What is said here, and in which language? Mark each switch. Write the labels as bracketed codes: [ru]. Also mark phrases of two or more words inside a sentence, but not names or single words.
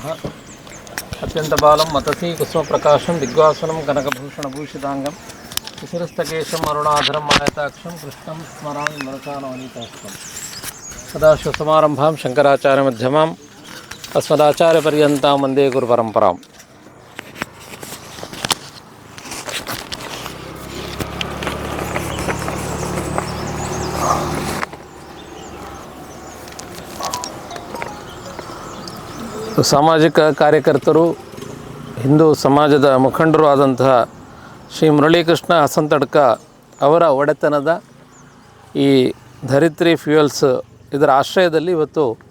[sa] अत्यन्तबालं मतसी कुसुमप्रकाशं दिग्वासनं कनकभूषणभूषिताङ्गं शिशिरस्तकेशम् अरुणाधरं मायताक्षं कृष्णं स्मरामि मनसानवनीताक्षं. सदाशिवसमारम्भां शङ्कराचार्यमध्यमाम् अस्मदाचार्यपर्यन्तां वन्दे गुरुपरम्पराम्. [kn] ಸಾಮಾಜಿಕ ಕಾರ್ಯಕರ್ತರು, ಹಿಂದೂ ಸಮಾಜದ ಮುಖಂಡರು ಆದಂತಹ ಶ್ರೀ ಮುರಳೀಕೃಷ್ಣ ಹಸಂತಡ್ಕ ಅವರ ಒಡೆತನದ ಈ ಧರಿತ್ರಿ ಫ್ಯೂಯಲ್ಸ್ ಇದರ ಆಶ್ರಯದಲ್ಲಿ ಇವತ್ತು